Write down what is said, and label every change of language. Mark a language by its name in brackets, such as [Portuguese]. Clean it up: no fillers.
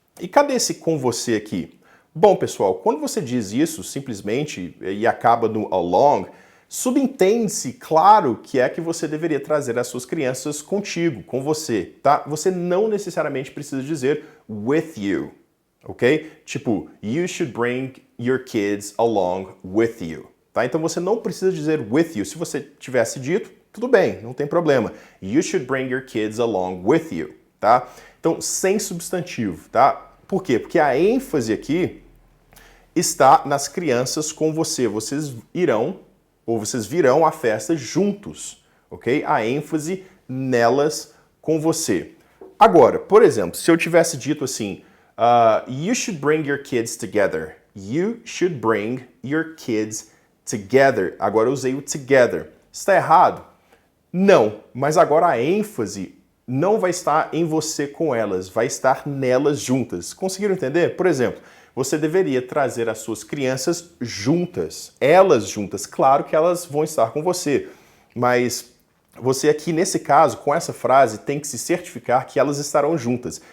[Portuguese] E cadê esse com você aqui? Bom, pessoal, quando você diz isso simplesmente e acaba no along, subentende-se, claro, que é que você deveria trazer as suas crianças contigo, com você, tá? Você não necessariamente precisa dizer [English] with you, [Portuguese] ok? [English] Tipo, you should bring your kids along with you, tá? [Portuguese] Então você não precisa dizer [English] with you. [Portuguese] Se você tivesse dito, tudo bem, não tem problema. [English] You should bring your kids along with you, tá? [Portuguese] Então, sem substantivo, tá? Por quê? Porque a ênfase aqui está nas crianças com você. Vocês virão à festa juntos, ok? A ênfase nelas com você. Agora, por exemplo, se eu tivesse dito assim, [English] you should bring your kids together. You should bring your kids together. [Portuguese] Agora eu usei o together. Está errado? Não, mas agora a ênfase não vai estar em você com elas, vai estar nelas juntas. Conseguiram entender? Por exemplo, você deveria trazer as suas crianças juntas, elas juntas. Claro que elas vão estar com você, mas você aqui, nesse caso, com essa frase, tem que se certificar que elas estarão juntas.